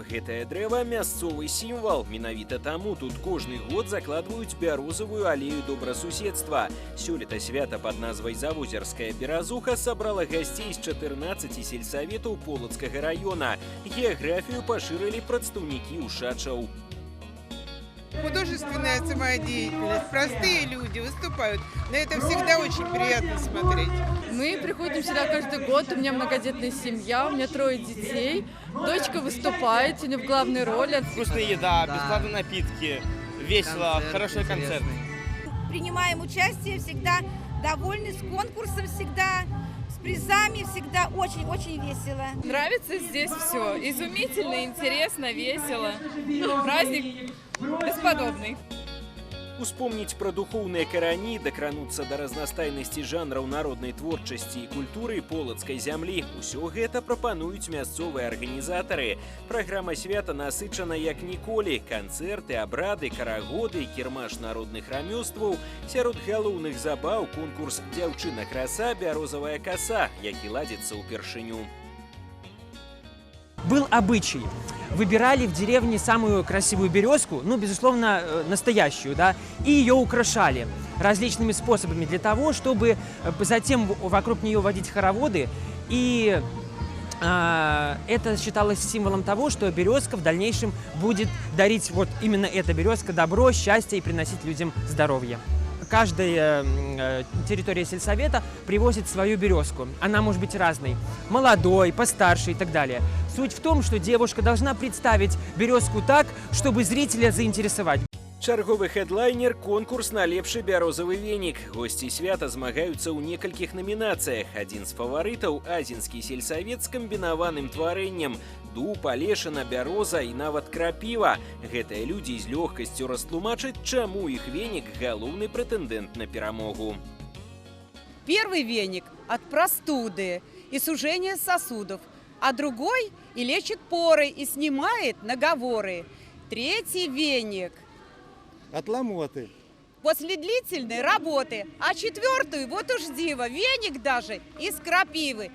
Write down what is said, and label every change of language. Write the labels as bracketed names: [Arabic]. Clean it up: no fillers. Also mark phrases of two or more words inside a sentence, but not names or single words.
[Belarusian] Гэтае дрэва мясцовы сімвал. Менавіта таму тут кожны год закладваюць бярозавую алею добрасуседства. Сёлета свята пад назвай Завозерская беразуха сабрала гасцей з 14 сельсаветаў Полоцкага района. Геаграфію пашырылі прадстаўнікі ушачаў. [Russian] Художественная самодеятельность, простые люди выступают. На это всегда очень приятно смотреть. Мы приходим сюда каждый год, у меня многодетная семья, у меня 3 детей. Дочка выступает, сегодня в главной роли. Вкусная еда, бесплатные напитки, весело, хороший концерт. Принимаем участие, всегда довольны, с конкурсом всегда, с призами, всегда очень-очень весело. Нравится здесь все, изумительно, интересно, весело. Праздник бесподобный. [Belarusian] Успомніць пра духоўныя карані, дакрануцца да разнастайнасці жанраў народнай творчасці і культуры полацкай зямлі. Усё гэта прапануюць мясцовыя арганізатары. Праграма свята насычана як ніколі. Канцэрты, абрады, карагоды, кірмаш народных рамёстваў. Сярод галоўных забаў конкурс «Дзяўчына-краса, бярозавая каса», які ладзіцца ўпершыню. [Russian] Был обычай. Выбирали в деревне самую красивую березку, ну, безусловно, настоящую, да, и ее украшали различными способами для того, чтобы затем вокруг нее водить хороводы. И это считалось символом того, что березка в дальнейшем будет дарить, вот именно эта березка, добро, счастье и приносить людям здоровье. Каждая территория сельсовета привозит свою березку. Она может быть разной. Молодой, постарше и так далее. Суть в том, что девушка должна представить березку так, чтобы зрителя заинтересовать. [Belarusian] Чарговы хедлайнер – конкурс на лепшы бярозавы венік. Госці свята змагаюцца ў некалькіх намінацыях. Адзін з фаварытаў – азінскі сельсавет з камбінаваным тварэннем. Дуб, алешына, бяроза і нават крапіва. Гэтыя людзі з лёгкасцю растлумачаць, чаму іх венік – галоўны прэтэндэнт на перамогу. [Russian] Первый веник от простуды и сужения сосудов, а другой и лечит поры, и снимает наговоры. Третий веник от ломоты. После длительной работы, а 4-ю, вот уж диво, веник даже из крапивы.